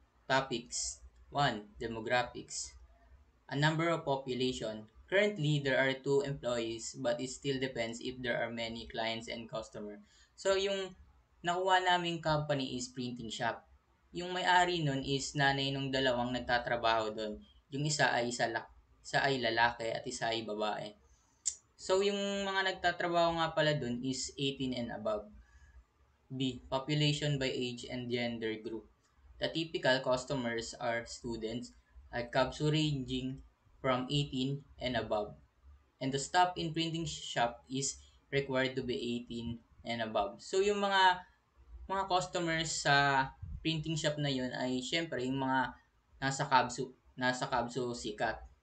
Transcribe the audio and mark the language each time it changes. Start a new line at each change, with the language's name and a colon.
English: Topics. 1. Demographics. A number of population. Currently, there are 2 employees but it still depends if there are many clients and customer.
Filipino: So, yung nakuha naming company is printing shop. Yung may-ari nun is nanay nung dalawang nagtatrabaho doon. Yung isa ay lalaki at isa ay babae. So, yung mga nagtatrabaho nga pala doon is 18 and above.
English: B. Population by age and gender group. The typical customers are students at CAPSU ranging from 18 and above. And the staff in printing shop is required to be 18 and above.
Filipino: So, yung mga customers sa printing shop na yun ay syempre yung mga nasa CAPSU sikat.